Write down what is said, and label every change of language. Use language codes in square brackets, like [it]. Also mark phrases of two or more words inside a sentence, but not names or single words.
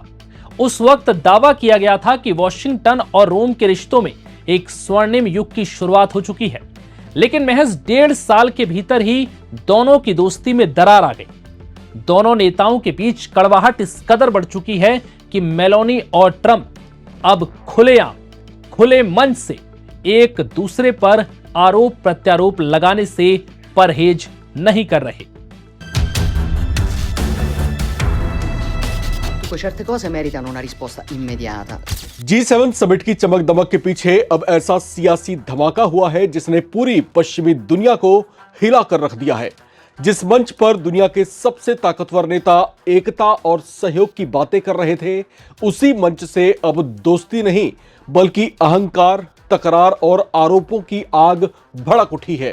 [hi] उस वक्त दावा किया गया था कि वॉशिंगटन और रोम के रिश्तों में एक स्वर्णिम युग की शुरुआत हो चुकी है, लेकिन महज 1.5 साल के भीतर ही दोनों की दोस्ती में दरार आ गई। दोनों नेताओं के बीच कड़वाहट इस कदर बढ़ चुकी है कि मेलोनी और ट्रंप अब खुलेआम, खुले मंच से एक दूसरे पर आरोप प्रत्यारोप लगाने से परहेज नहीं कर रहे। [it] Certe cose meritano una risposta immediata. [hi] G7 समिट की चमक दमक के पीछे अब ऐसा सियासी धमाका हुआ है जिसने पूरी पश्चिमी दुनिया को हिला कर रख दिया है। जिस मंच पर दुनिया के सबसे ताकतवर नेता एकता और सहयोग की बातें कर रहे थे, उसी मंच से अब दोस्ती नहीं बल्कि अहंकार, तकरार और आरोपों की आग भड़क उठी है।